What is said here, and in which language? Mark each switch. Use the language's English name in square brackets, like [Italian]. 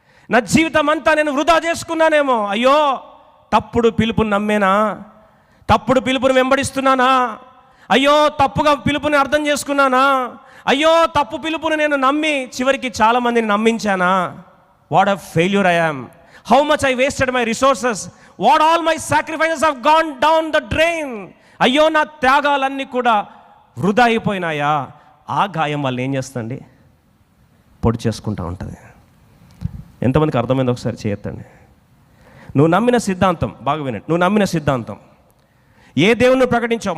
[Telugu] నా జీవితం అంతా నేను వృధా చేసుకున్నానేమో. అయ్యో, తప్పుడు పిలుపుని నమ్మేనా? తప్పుడు పిలుపుని వెంబడిస్తున్నానా? అయ్యో, తప్పుగా పిలుపుని అర్థం చేసుకున్నానా? అయ్యో, తప్పు పిలుపుని నేను నమ్మి చివరికి చాలామందిని నమ్మించానా? [English] What a failure I am. How much I wasted my resources. What all my sacrifices have gone down the drain. [Telugu] అయ్యో, నా త్యాగాలన్నీ కూడా వృధా అయిపోయినాయా? ఆ గాయం వాళ్ళు ఏం చేస్తుంది? పొడి చేసుకుంటూ ఉంటుంది. ఎంతమందికి అర్థమైంది ఒకసారి చేయొద్దండి. నువ్వు నమ్మిన సిద్ధాంతం, బాగా వినండి, నువ్వు నమ్మిన సిద్ధాంతం ఏ దేవుణ్ణి ప్రకటించావు?